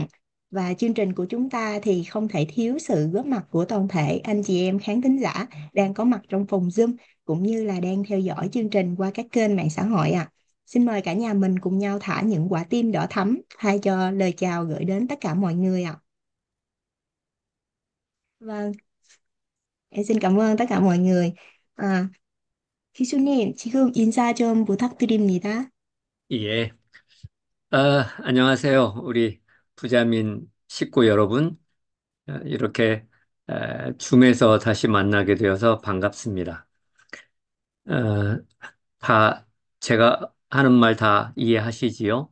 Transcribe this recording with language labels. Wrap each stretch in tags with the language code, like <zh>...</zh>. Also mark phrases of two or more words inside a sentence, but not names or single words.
<vi>Và chương trình của chúng ta thì không thể thiếu sự góp mặt của toàn thể anh chị em khán thính giả đang có mặt trong phòng Zoom cũng như là đang theo dõi chương trình qua các kênh mạng xã hội ạ. Xin mời cả nhà mình cùng nhau thả những quả tim đỏ thắm thay cho lời chào gửi đến tất cả mọi người ạ. Vâng, em xin cảm ơn tất cả mọi người. À,</vi> <ko>기수님, 지금 인사 좀 부탁드립니다. 예. 안녕하세요. 우리 부자민 식구 여러분. 이렇게 줌에서 다시 만나게 되어서 반갑습니다. 어, 다 제가 하는 말 다 이해하시지요?</ko>